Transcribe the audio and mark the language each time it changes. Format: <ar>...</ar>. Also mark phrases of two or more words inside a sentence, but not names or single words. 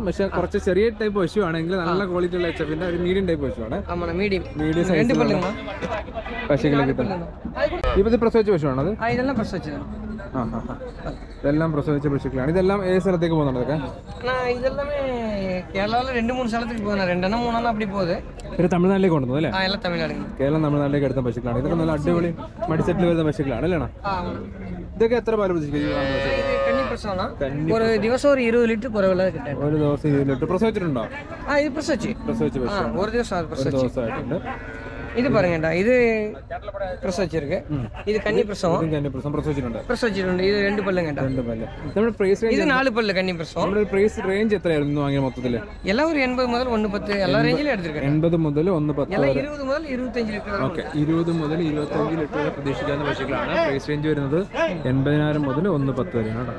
<ml>പക്ഷെ കുറച്ച് ചെറിയ ടൈപ്പ് പശു ആണെങ്കിൽ നല്ല ക്വാളിറ്റി ഉള്ള HF-ന്റെ ഒരു മീഡിയം ടൈപ്പ് പശുവാണ്. മീഡിയം സൈസ് പശുക്കളെ കിട്ടും. ഇപ്പൊ ഇത് പ്രസവിച്ച പശുവാണത്? ഇതെല്ലാം പ്രസവിച്ചതാണ്. ഇതെല്ലാം പ്രസവിച്ച പശുക്കളാണ്. ഇതെല്ലാം ഏത് സ്ഥലത്തേക്ക് പോകുന്നുണ്ട്? ഇതെല്ലാം കേരളത്തിൽ 2-3 സ്ഥലത്തേക്ക് പോകുന്ന 2-3</ml> <ta>அப்படி போகுது.</ta> <ml>തമിഴ്നാട്ടിലേക്ക് കൊണ്ടുവന്നു അല്ലേ? എല്ലാം തമിഴ്നാട്. കേരളം തമിഴ്നാട്ടിലേക്ക് എടുത്ത പശുക്കളാണ്. ഇതൊക്കെ നല്ല അടിപൊളി മടിസെറ്റിൽ വരുന്ന പശുക്കളാണ് അല്ലേ? ഇതൊക്കെ എത്ര പാല് പ്രതീക്ഷിക്കും? ഒരു ദിവസം 20 ലിറ്റർ കുറവുള്ള കിട്ടാൻ. ഒരു ദിവസം 20 ലിറ്റർ പ്രസവിച്ചിട്ടുണ്ടോ? ഇത് പ്രസവിച്ച പശു ഒരു ദിവസമായിട്ടുണ്ട്.</ml> <ta>இது பாருங்கடா, இது பிரசவிச்சிருக்கு. இது கன்னி பிரசவம். பிரசவிச்சிട്ടുണ്ട്.</ta> <ml>ഇത് 2 പല്ലുങ്ങടാ. 2 പല്ല്. നമ്മുടെ പ്രൈസ് റേഞ്ച് ഇത് 4 പല്ല് കന്നി പ്രസവം. നമ്മുടെ പ്രൈസ് റേഞ്ച് എത്രയായിരുന്നു വാങ്ങിയ മൊത്തത്തിൽ? എല്ലാം ഒരു 80 മുതൽ 110 എല്ലാ റേഞ്ചിലും എടുത്തിരിക്കണം. 80 മുതൽ 110 എല്ലാം 20 മുതൽ 25 ലിറ്റർ. ഓക്കേ, 20 മുതൽ 25 ലിറ്റർ വരെ പ്രതീക്ഷിക്കാവുന്ന പശുക്കളാണ്. പ്രൈസ് റേഞ്ച് വരുന്നത് 80,000 മുതൽ 110 വരെയാണ് കേട്ടോ.</ml>